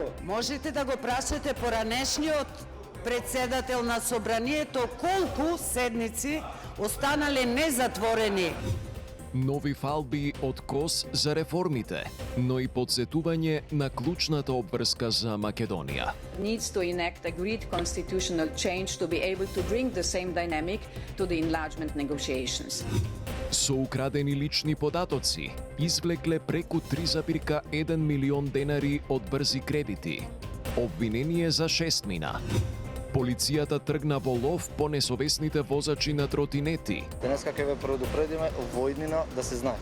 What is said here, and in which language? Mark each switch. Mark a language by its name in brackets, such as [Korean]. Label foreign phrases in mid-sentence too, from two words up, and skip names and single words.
[Macedonian] Можете да го прашате поранешниот председател на собранието колку седници останале незатворени. Нови фалби од КОС за реформите, но и подсетување на клучната обврска за Македонија. [English] Needs to enact agreed constitutional change to be able to bring the same dynamic to the enlargement negotiations. [Macedonian] Со украдени лични податоци, извлекле преку 3,1 милион денари од брзи кредити. Обвинение за 6 мина. Полицијата тргна во лов по несовесните возачи на тротинети. Денеска ќе ве предупредиме во иднина да се знае.